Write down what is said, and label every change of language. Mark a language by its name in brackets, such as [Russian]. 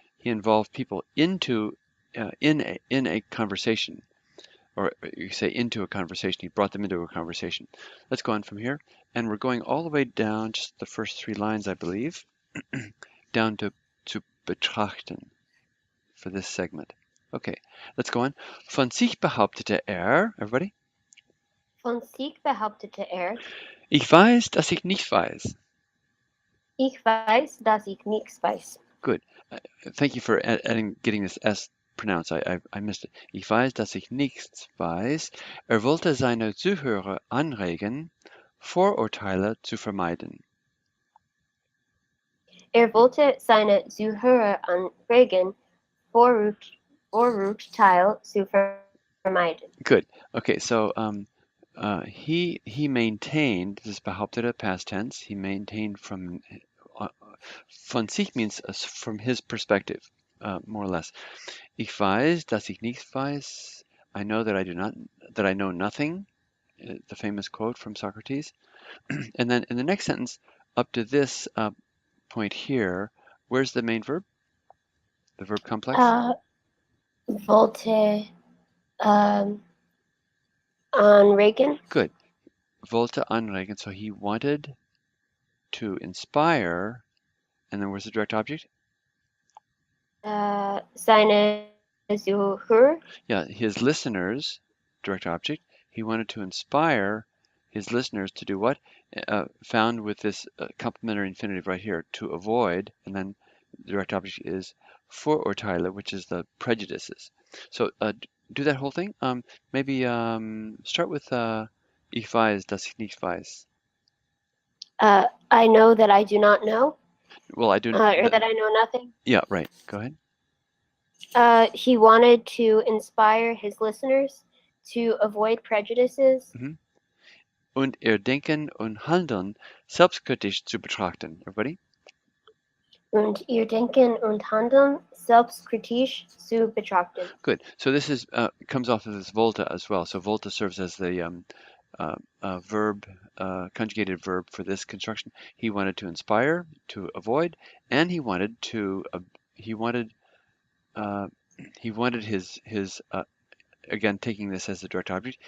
[English] He involved people into in a conversation, or you say into a conversation. He brought them into a conversation. Let's go on from here, and we're going all the way down, just the first 3 lines, I believe, down to betrachten for this segment. Okay, let's go on. [German] Von sich behauptete everybody, Von sich behauptete ich weiß, dass ich nicht weiß. ich weiß, dass ich nichts weiß. [English] Good. Thank you for getting this S pronounced. I missed it. [German] Ich weiß, dass ich nichts weiß. Wollte seine Zuhörer anregen, Vorurteile zu vermeiden. Wollte seine Zuhörer anregen, Vorurteile zu vermeiden. [English] Good. Okay, so he maintained, this is behauptete past tense, he maintained von sich means from his perspective, more or less. [German] Ich weiß, dass ich nichts weiß. [English] I know that I know nothing, the famous quote from Socrates. And then in the next sentence, up to this point here, where's the main verb? The verb complex? [German] Wollte anregen. [English] Good. Wollte anregen. So he wanted to inspire, and then where's the direct object? [German] Seine Zuhörer. [English] Yeah, his listeners, direct object. He wanted to inspire his listeners to do what? Found with this complementary infinitive right here, to avoid, and then the direct object is Vorurteile, which is the prejudices. So do that whole thing. Maybe start with Ich weiß, dass ich nicht weiß. I know that I do not know. Well, I do. Or that I know nothing. Yeah, right. Go ahead. He wanted to inspire his listeners to avoid prejudices. Mhm. [German] Und ihr Denken und Handeln selbstkritisch zu betrachten. [English] Everybody? [German] Und ihr Denken und Handeln selbstkritisch zu betrachten. [English] Good. So this is comes off of this volta as well. So volta serves as the verb, conjugated verb for this construction. He wanted to inspire, to avoid, and he wanted his again taking this as the direct object.